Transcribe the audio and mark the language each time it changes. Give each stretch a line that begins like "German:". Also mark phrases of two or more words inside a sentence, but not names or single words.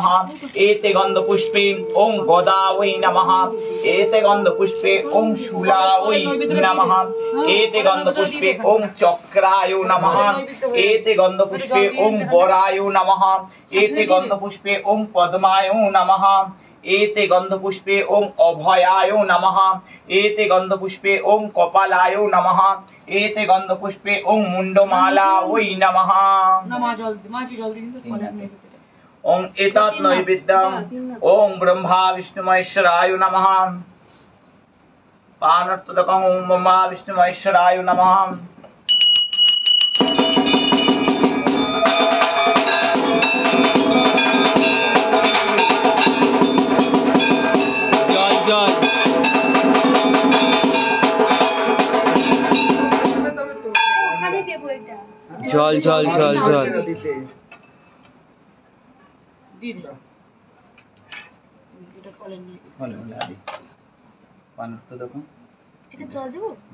Sanskrit: এতে গন্ধপুষ্পে ওং গদায় নমঃ। এতে গন্ধপুষ্পে ওং শূলায় নমঃ। এতে গন্ধপুষ্পে ওং চক্রায় নমঃ। এতে গন্ধপুষ্পে ওং বরায় নমঃ। এতে গন্ধপুষ্পে ওং পদ্মায় নমঃ। एते गंधपुष्पे ओं अभयाय नमः। एते गंधपुष्पे ओं कपालाय नमः। एते गंधपुष्पे ओं मुंडमालाय नमः। ओं एतत् नैवेद्यम् ओं ब्रह्मा विष्णु महेश्वराय नमः। पानर्थदकं ओम ब्रह्मा विष्णु महेश्वराय नमः।
Bangla: জল ওখানে দেবো এটা। জল জল জল জল দিতে দিয়ে দিন এটা ফলেন না
Sanskrit: फल आदि पानर्थदकं
Bangla: এটা জল দেবো?